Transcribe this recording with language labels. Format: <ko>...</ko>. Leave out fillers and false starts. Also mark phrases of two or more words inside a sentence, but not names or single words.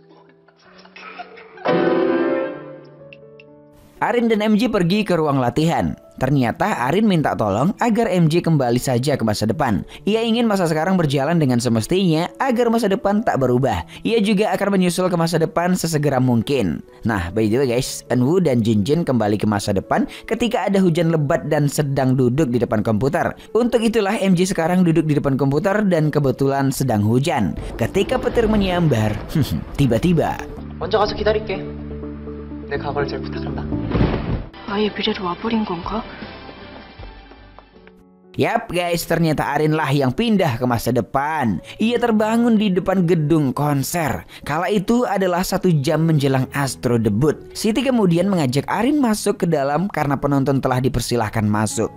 <id>Arin dan MJ pergi ke ruang latihan. Ternyata Arin minta tolong agar MJ kembali saja ke masa depan. Ia ingin masa sekarang berjalan dengan semestinya agar masa depan tak berubah. Ia juga akan menyusul ke masa depan sesegera mungkin. Nah,</id> <en>by the way guys,</en> <id>Eunwoo dan Jinjin kembali ke masa depan ketika ada hujan lebat dan sedang duduk di depan komputer. Untuk itulah MJ sekarang duduk di depan komputer dan kebetulan sedang hujan. Ketika petir menyambar, tiba-tiba</id> <ko>먼저 가서 기다릴게. 내 과거를 잘 부탁한다. 아예 미래로 와버린 건가?</ko> <id>Yap guys, ternyata Arin lah yang pindah ke masa depan. Ia terbangun di depan gedung konser. Kala itu adalah 1 jam menjelang Astro debut. Siti kemudian mengajak Arin masuk ke dalam karena penonton telah dipersilahkan masuk.</id>